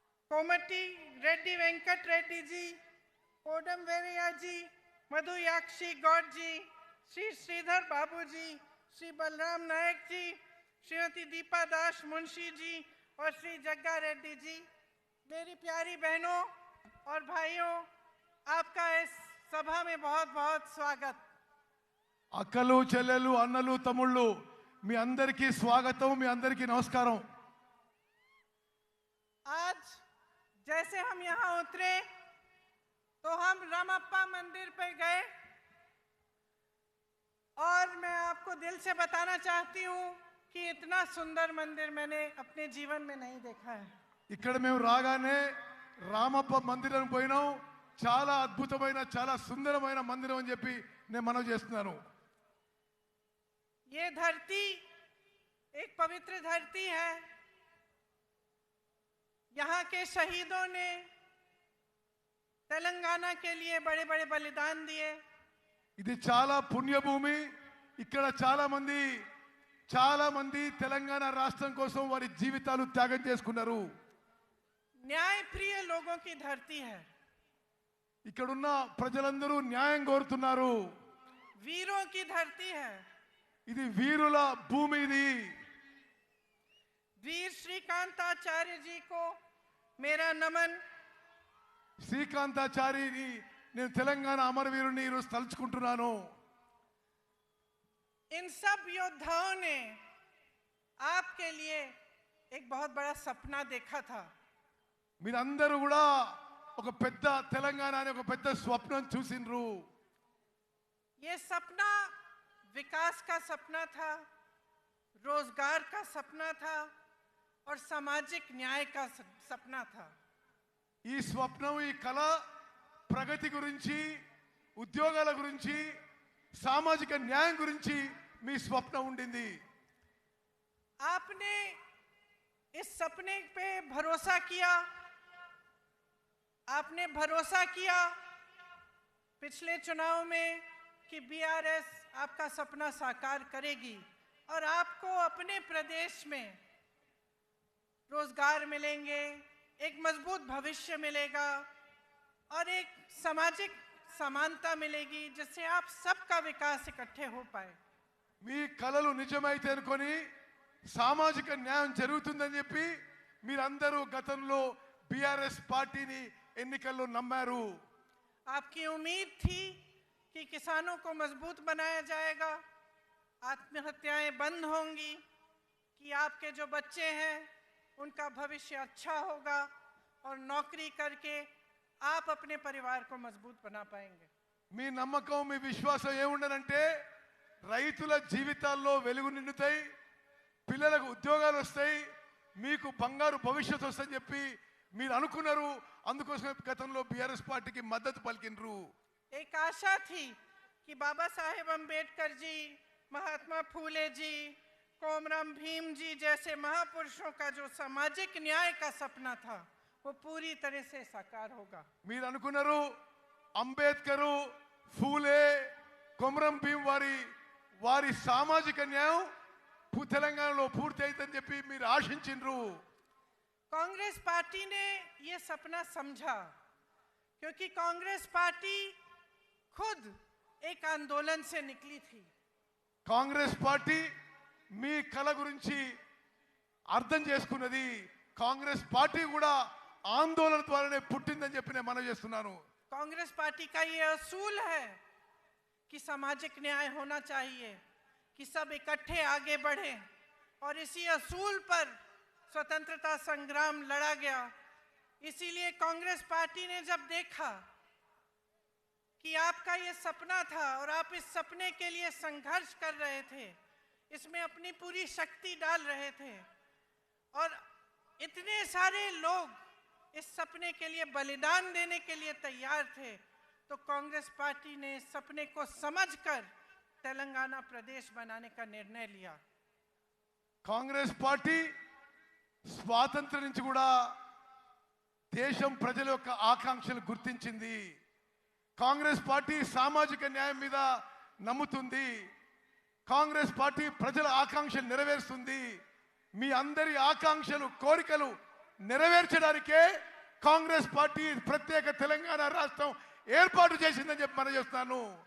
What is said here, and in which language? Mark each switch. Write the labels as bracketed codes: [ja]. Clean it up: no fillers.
[hi] कोमटी रेड्डी वेंकट रेड्डी जी, कोडम वेरिया जी, मधु याक्षी गौड जी, श्री श्रीधर बाबू जी, श्री बलराम नायक जी, श्रीमती दीपा दास मुंशी जी और श्री जग्गा रेड्डी जी. मेरी प्यारी बहनों और भाइयों, आपका इस सभा में बहुत बहुत स्वागत. [te] అక్కలు చెల్లెలు అన్నలు తమ్ముళ్ళు మీ అందరికీ స్వాగతం, మీ అందరికీ నమస్కారం. [hi] आज जैसे हम यहाँ उतरे तो हम रामप्पा मंदिर पे गए और मैं आपको दिल से बताना चाहती हूँ कि इतना सुंदर मंदिर मैंने अपने जीवन में नहीं देखा है. [te] ఇక్కడ మేము రాగానే రామప్ప మందిరం పోయినాం. చాలా అద్భుతమైన చాలా సుందరమైన మందిరం అని చెప్పి నేను మనవి చేస్తున్నాను. [hi] ये धरती एक पवित्र धरती है. यहाँ के शहीदों ने तेलंगाना के लिए बड़े बड़े बलिदान दिए. [te] ఇది చాలా పుణ్యభూమి. ఇక్కడ చాలా మంది తెలంగాణ రాష్ట్రం కోసం వారి జీవితాలు త్యాగం చేసుకున్నారు. [hi] न्याय प्रिय लोगों की धरती है. [te] ఇక్కడున్న ప్రజలందరూ న్యాయం కోరుతున్నారు. [hi] वीरों की धरती है. [te] ఇది వీరుల భూమి. ఇది [hi] वीर श्रीकांताचार्य जी को मेरा नमन. [te] శ్రీకాంతాచారిని నేను తెలంగాణ అమరవీరుని ఈరోజు తలుచుకుంటున్నాను. [hi] इन सब योद्धाओं ने आपके लिए एक बहुत बड़ा सपना देखा था। [te] మీరందరూ కూడా ఒక పెద్ద తెలంగాణ అనే ఒక పెద్ద స్వప్నం చూసిండ్రు. [hi] ये सपना विकास का सपना था, रोजगार का सपना था और सामाजिक न्याय का सपना था। [te] ఈ స్వప్నం ఈ కళ ప్రగతి గురించి ఉద్యోగాల గురించి సామాజిక న్యాయం గురించి మీ స్వప్నం ఉండింది. [hi] आपने इस सपने पे भरोसा किया, आपने भरोसा किया पिछले चुनाव में कि बीआरएस आपका सपना साकार करेगी और आपको अपने प्रदेश में रोजगार मिलेंगे, एक मजबूत भविष्य मिलेगा और एक सामाजिक समानता मिलेगी जिससे आप सबका विकास इकट्ठे हो पाए। [te] మీ కలలు నిజమైతే అనుకొని సామాజిక న్యాయం జరుగుతుందని చెప్పి మీరందరూ గతంలో బీఆర్ఎస్ పార్టీని ఎన్నికల్లో నమ్మారు. [hi] आपकी उम्मीद थी कि किसानों को मजबूत बनाया जाएगा, आत्महत्याएं बंद होंगी, कि आपके जो बच्चे हैं उनका भविष्य अच्छा होगा और नौकरी करके आप अपने परिवार को मजबूत बना पाएंगे। [te] మీ నమ్మకం మీ విశ్వాసం ఏముండనంటే రైతుల జీవితాల్లో వెలుగు నిండుతాయి, పిల్లలకు ఉద్యోగాలు వస్తాయి, మీకు బంగారు భవిష్యత్తు వస్తుందని చెప్పి మీరు అనుకున్నారు. అందుకోసమే గతంలో బీఆర్ఎస్ పార్టీకి మద్దతు పలికినరు. [hi] एक आशा थी कि बाबा साहेब अम्बेडकर जी, महात्मा फूले जी, कोमराम भीम जी जैसे महापुरुषों का जो सामाजिक न्याय का सपना था वो पूरी तरह से साकार होगा। [te] మీరు అనుకున్నారు అంబేద్కర్, ఫూలే, కొమరం భీం వారి సామాజిక న్యాయం తెలంగాణలో పూర్తి అవుతుందని చెప్పి మీరు ఆశించిండ్రు. [hi] कांग्रेस पार्टी ने ये सपना समझा क्योंकि कांग्रेस पार्टी खुद एक आंदोलन से निकली थी। [te] కాంగ్రెస్ పార్టీ మీ కళ గురించి అర్థం చేసుకున్నది. కాంగ్రెస్ పార్టీ కూడా ఆందోళన ద్వారానే పుట్టిందని చెప్పి నేను మనవి చేస్తున్నాను. [hi] कांग्रेस पार्टी का ये असूल है कि सामाजिक न्याय होना चाहिए, कि सब इकट्ठे आगे बढ़ें और इसी असूल पर स्वतंत्रता संग्राम लड़ा गया। इसीलिए कांग्रेस पार्टी ने जब देखा कि आपका ये सपना था और आप इस सपने के लिए संघर्ष कर रहे थे, इसमें अपनी पूरी शक्ति डाल रहे थे और इतने सारे लोग इस सपने के लिए बलिदान देने के लिए तैयार थे, तो कांग्रेस पार्टी ने इस सपने को समझकर तेलंगाना प्रदेश बनाने का निर्णय लिया। [te] కాంగ్రెస్ పార్టీ స్వాతంత్రం నుంచి కూడా దేశం ప్రజల యొక్క ఆకాంక్షలు గుర్తించింది. కాంగ్రెస్ పార్టీ సామాజిక న్యాయం మీద నమ్ముతుంది. కాంగ్రెస్ పార్టీ ప్రజల ఆకాంక్షలు నెరవేరుస్తుంది. మీ అందరి ఆకాంక్షలు కోరికలు నెరవేర్చడానికే కాంగ్రెస్ పార్టీ ప్రత్యేక తెలంగాణ రాష్ట్రం ఏర్పాటు చేసిందని చెప్పి మనం చేస్తున్నాను.